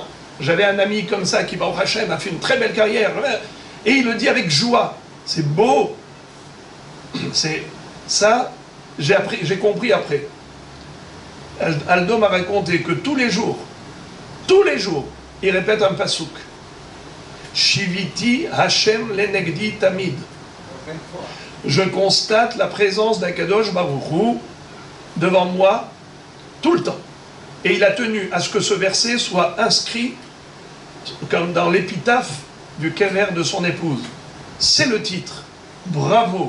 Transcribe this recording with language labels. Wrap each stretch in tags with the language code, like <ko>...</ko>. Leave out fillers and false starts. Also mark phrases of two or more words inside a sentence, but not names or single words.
<fr>J'avais un ami comme ça qui,</fr> <he>ברוך השם,</he> <fr>a fait une très belle carrière, et il le dit avec joie. C'est beau. C'est ça, j'ai compris après. Aldo m'a raconté que tous les jours, il répète un pasouk.</fr> <he>שויתי השם לנגדי תמיד.</he> <fr>Je constate la présence d'</fr> <he>הקדוש ברוך הוא</he> <fr>devant moi tout le temps. Et il a tenu à ce que ce verset soit inscrit comme dans l'épitaphe du kever de son épouse. C'est le titre. Bravo.</fr>